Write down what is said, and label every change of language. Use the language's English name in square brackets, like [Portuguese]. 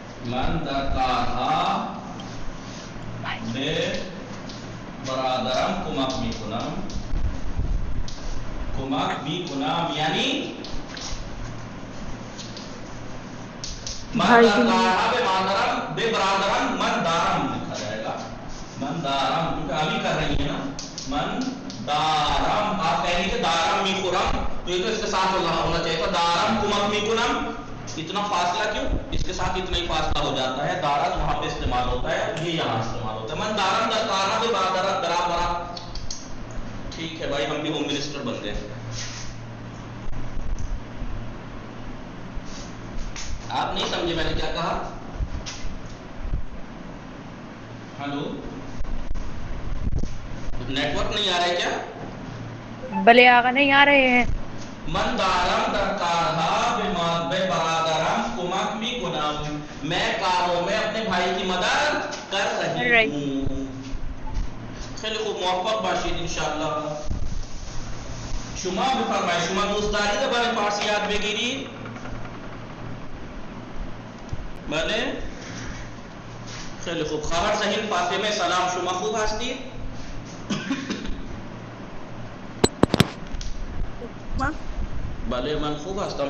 [Persian] من در کارها به برادرم کمک میکنم. کمک میکنم یعنی من در کارها به مادرم به برادرم من دارم [Urdu] لکھا جائے گا. من دارم کیونکہ ابھی کر رہی ہے نا. من دارم آپ کہیں گے کہ دارم میخورم تو یہ تو اس کے ساتھ ہونا چاہیے تھا. [Persian] دارم کمک میکنم. [Urdu] اتنا فاصلہ کیوں؟ اس کے ساتھ اتنا ہی فاصلہ ہو جاتا ہے. دارت وہاں پہ استعمال ہوتا ہے, یہ یہاں استعمال ہوتا ہے. [Persian] من دارم در کارها به برادرم برابر. [Urdu] ٹھیک ہے بھائی, ہم بھی ہوم منسٹر بن گئے. آپ نہیں سمجھے میں نے کیا کہا؟ ہلو, نیٹ ورک نہیں آ رہا ہے کیا؟ بلے آقا نہیں آ رہے ہیں. [Persian] من دارم در کارها به برادرم کمک میکنم. [Urdu] میں کاروں میں اپنے بھائی کی مدد کر رہی ہوں. [Persian] خیلی خوب, موفق باشید انشاءاللہ. شما بفرمایید, شما دوست دارید برای فارسی یاد بگیرید؟ بله خیلی خوب. خواهر ذهین فاطمه سلام, شما خوب هستید؟ بله من خوب هستم.